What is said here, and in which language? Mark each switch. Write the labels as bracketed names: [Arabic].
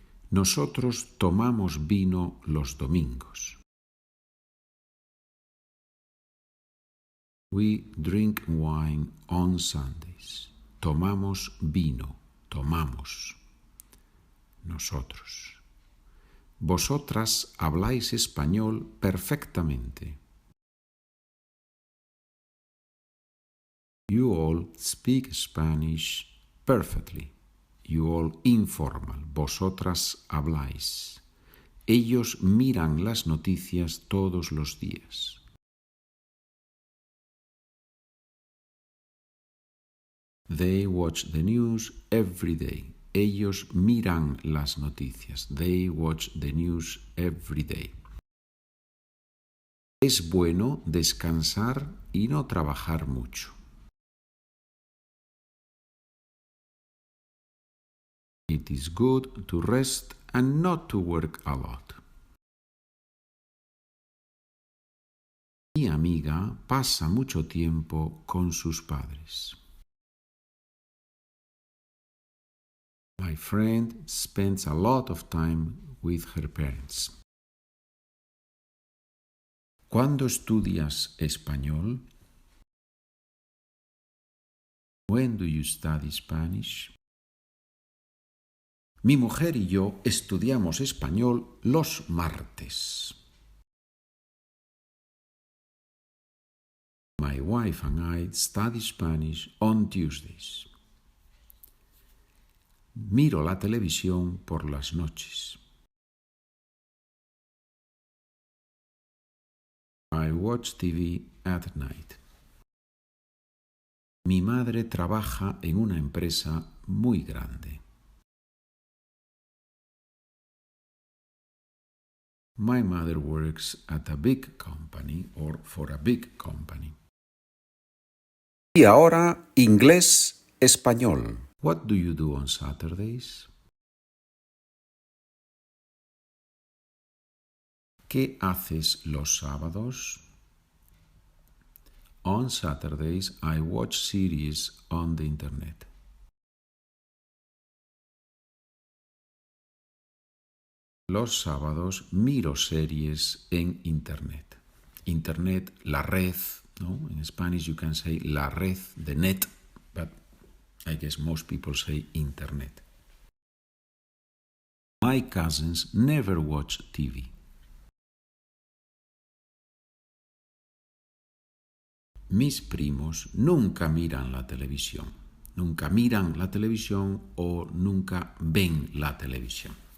[Spanish] Nosotros tomamos vino los domingos. [English] We drink wine on Sundays. [Spanish] Tomamos vino, tomamos. Nosotros. Vosotras habláis español perfectamente. [English] You all speak Spanish perfectly. You all informal. [Spanish] Vosotras habláis. Ellos miran las noticias todos los días. [English] They watch the news every day. [Spanish] Ellos miran las noticias. [English] They watch the news every day. [Spanish] Es bueno descansar y no trabajar mucho. [English] It is good to rest and not to work a lot. [Spanish] Mi amiga pasa mucho tiempo con sus padres. [English] My friend spends a lot of time with her parents. [Spanish] ¿Cuándo estudias español? [English] When do you study Spanish? [Spanish] Mi mujer y yo estudiamos español los martes. [English] My wife and I study Spanish on Tuesdays. [Spanish] Miro la televisión por las noches. [English] I watch TV at night. [Spanish] Mi madre trabaja en una empresa muy grande. [English] My mother works at a big company or for a big company. [Spanish] Y ahora, inglés-español. [English] What do you do on Saturdays? [Spanish] ¿Qué haces los sábados? [English] On Saturdays, I watch series on the internet. [Spanish] Los sábados miro series en internet. Internet, la red, ¿no? [English] In Spanish you can say la red, the net, but I guess most people say internet. My cousins never watch TV. [Spanish] Mis primos nunca miran la televisión. Nunca miran la televisión o nunca ven la televisión.